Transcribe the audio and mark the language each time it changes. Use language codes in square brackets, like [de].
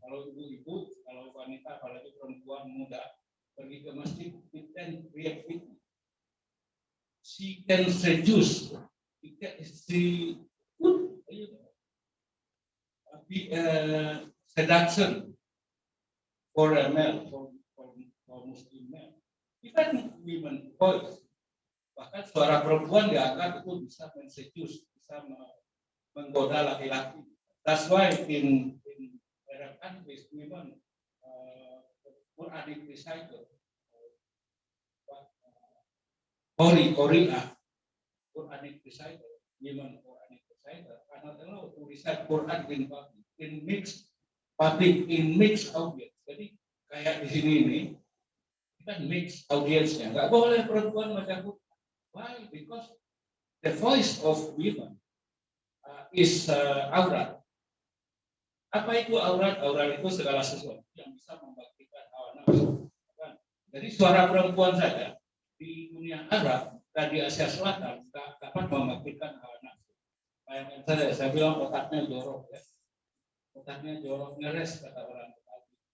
[id] Kalau ibu-ibu, kalau wanita, apalagi perempuan muda pergi ke masjid, [en] it can create fitnah. she can seduce, she could be seduction for a male, for Muslim male. Even women voice, [id] bahkan suara perempuan dianggap itu bisa menseduce, bisa menggoda laki-laki. [en] That's why in Arab countries women Quranic reciter, Quranic reciter, women Quranic reciter are not allowed to recite Quran in public, in mixed audience. [id] Jadi kayak di sini ini kita mix audiensnya, nggak boleh perempuan baca Quran. [en] Why? Because the voice of women is aurat. [id] Apa itu aurat? Aurat itu segala sesuatu yang bisa membangkitkan hawa nafsu. Jadi suara perempuan saja di dunia Arab dan di Asia Selatan dapat membangkitkan hawa nafsu. Bayangkan saya bilang otaknya jorok, ya. Otaknya jorok, ngeres kata orang Betawi.